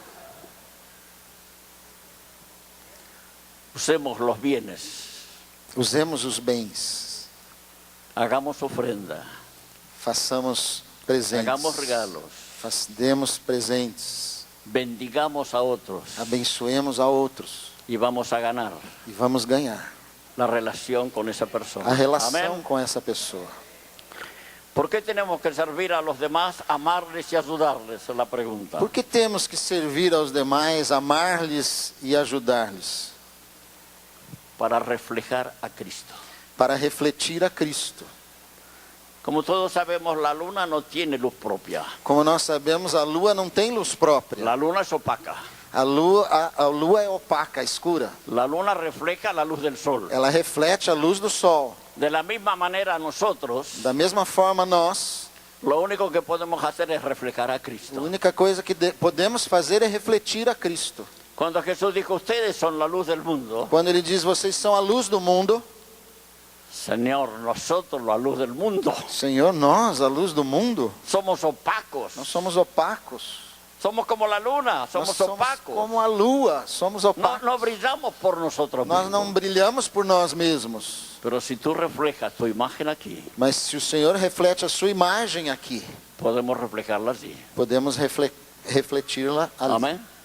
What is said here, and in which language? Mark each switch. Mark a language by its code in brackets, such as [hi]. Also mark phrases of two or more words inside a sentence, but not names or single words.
[es] Usemos los bienes, [pt] Usemos os bens. [es] hagamos ofrenda, [pt] Façamos presentes. [es] hagamos regalos, [pt] Demos presentes. [es] bendigamos a otros [pt] Abençoemos a outros. [es] y vamos a ganar [pt] E vamos ganhar [es] la relación con esa persona. [pt] a relação [es] Amén. [pt] com essa pessoa. [es] ¿Por qué tenemos que servir a los demás, amarles y ayudarles? Es la pregunta. [pt] Por que temos que servir aos demais, amar-lhes e ajudar-lhes? [es] Para reflejar a Cristo. [pt] Para refletir a Cristo. [es] Como todos sabemos, la luna no tiene luz propia. [pt] Como nós sabemos, a lua não tem luz própria. [es] La luna es opaca. [pt] A lua é opaca, escura. [es] La luna refleja la luz del sol. [pt] Ela reflete a luz do sol. [es] De la misma manera nosotros, [pt] Da mesma forma, nós, [es] lo único que podemos hacer es reflejar a a Cristo. [pt] única coisa que podemos fazer é refletir a Cristo. [es] Cuando Jesús dijo, ustedes son la luz del mundo, [pt] Quando ele diz, vocês são a luz do mundo, [es] Señor, nosotros la luz del mundo, [pt] Senhor, nós, a luz do mundo, [es] somos opacos. [pt] nós somos opacos. [es] Somos como la luna, somos [pt] Nós somos [es] opacos. [pt] como a lua, somos [es] No, [pt] opacos. [es] no brillamos por nosotros [pt] Nós [es] mismos. [pt] não brilhamos por nós mesmos. [es] Pero si tú reflejas tu imagen aquí, [pt] Mas se o Senhor reflete a sua imagem aqui, [es] podemos reflejarla allí. [pt] podemos refleti-la ali. [es] Amén.